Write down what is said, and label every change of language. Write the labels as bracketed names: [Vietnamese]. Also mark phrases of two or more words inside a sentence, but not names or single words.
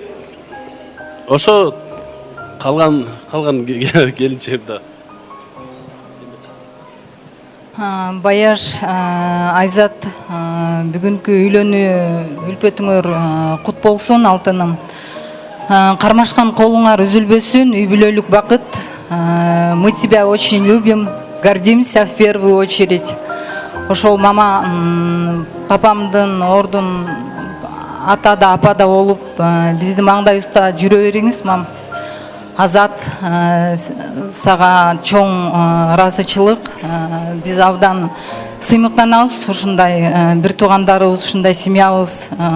[Kyrgyz] Ошо калган келинчегим да. Баяш, Айзат, бүгүнкү үлпөтүңөр кут болсун, алтыным. Кармашкан колуңар үзүлбөсүн, үй бүлөлүк бакыт. [Russian] Мы тебя очень любим, гордимся в первую очередь. [Kyrgyz] Ошол мама, папамдын ордун атада, апада болуп, биздин маңдайыбызда жүрө бериңиз, мам. Азат, сага чоң ыраазычылык. Биз абдан сыймыктанабыз, ушундай бир туугандарыбыз, ушундай семьябыз.